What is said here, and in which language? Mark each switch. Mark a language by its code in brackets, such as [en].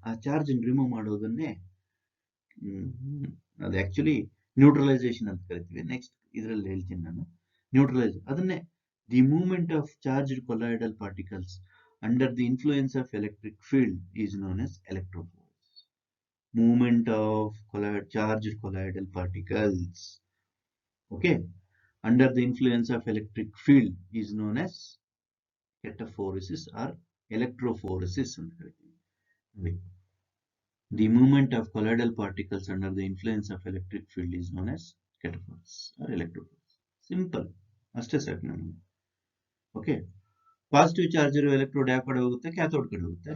[kn] ಆ charge remove ಮಾಡೋದನ್ನೇ ಅದು actually neutralisation ಅಂತ ಕರಿತೀವಿ. [en] next [kn] ಇದರಲ್ಲಿ ಹೇಳ್ತೀನಿ ನಾನು [en] Neutralize. ಅದನ್ನೇ the movement of charged colloidal particles under the influence of electric field is known as electrophoresis. Movement of charged colloidal particles, okay, under the influence of electric field is known as cataphoresis or electrophoresis. The movement of colloidal particles under the influence of electric field is known as cataphoresis or electrophoresis. [kn] Simple, ಅಷ್ಟೇ ಸಾಕು ನಮಗೆ. Okay, positive charge ಇರೋ electrode ಯಾವ ಕಡೆ ಹೋಗುತ್ತೆ, cathode ಕಡೆ ಹೋಗುತ್ತೆ.